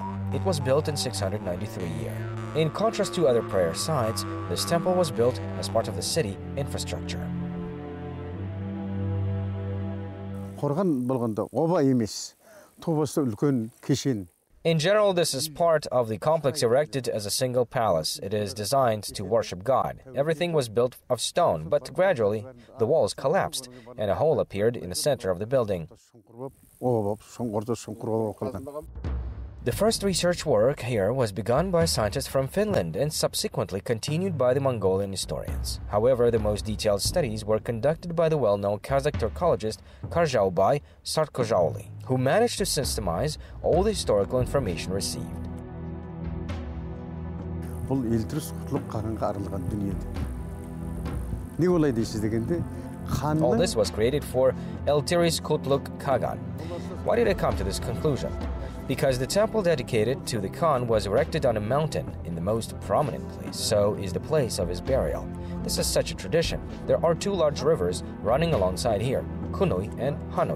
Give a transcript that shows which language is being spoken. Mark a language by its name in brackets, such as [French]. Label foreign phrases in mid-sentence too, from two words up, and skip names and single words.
[English] It was built in 693 year. In contrast to other prayer sites, this temple was built as part of the city infrastructure. [Kazakh] Қорған болғанда оба емес, тобасы үлкен кешен. [English] In general, this is part of the complex erected as a single palace. It is designed to worship God. Everything was built of stone, but gradually the walls collapsed and a hole appeared in the center of the building. The first research work here was begun by scientists from Finland and subsequently continued by the Mongolian historians. However, the most detailed studies were conducted by the well-known Kazakh Turkologist Karjaubay Sarkojoly, who managed to systemize all the historical information received. [Kazakh] Бұл Эльтрис Құтлық Қағанға арналған дүниеді. Не олай дейсіз дегенде, [English] All this was created for Eltiris Kutluk Khagan. Why did I come to this conclusion? Because the temple dedicated to the Khan was erected on a mountain in the most prominent place, so is the place of his burial. This is such a tradition. There are two large rivers running alongside here, Kunui and Hanui.